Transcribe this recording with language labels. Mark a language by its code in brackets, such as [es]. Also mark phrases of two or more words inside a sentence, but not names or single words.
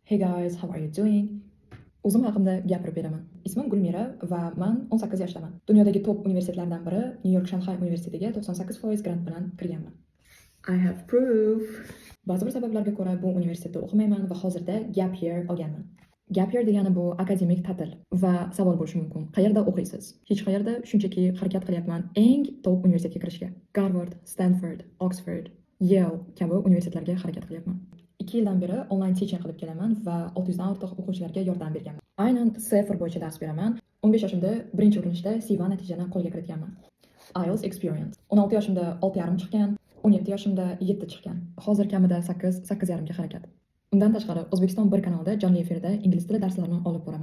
[en] Hey guys, how are you doing? [uz] O'zim haqimda gapirib beraman. Ismim Gulmira va men 18 yoshdaman. Dunyodagi top universitetlardan biri New York Shanghai universitetiga 98% grant bilan kirganman. [en] I have proof. [uz] Ba'zi bir sabablarga ko'ra bu universitetda o'qimayman va hozirda gap year olganman. Gap year degani bu akademik ta'til va savol bo'lishi mumkin. Qayerda o'qiysiz? Hech qayerda, shunchaki harakat qilyapman eng top universitetga kirishga. Harvard, Stanford, Oxford, Yale kabi universitetlarga harakat qilyapman. 2 yildan beri [en] online teaching [uz] qilib kelaman va 600 dan ortiq o'quvchilarga yordam berganman. Aynan C1 bo'yicha dars beraman. 15 yoshimda birinchi urinishda C1 natijani qo'lga kiritganman. [en] IELTS experience. [uz] 16 yoshimda 6,5 chiqqan, 17 yoshimda 7 chiqqan. Hozir kamida 8,5 ga harakat. Undan tashqari O'zbekiston bir kanalda jonli efirda ingliz tili darslarini olib boraman.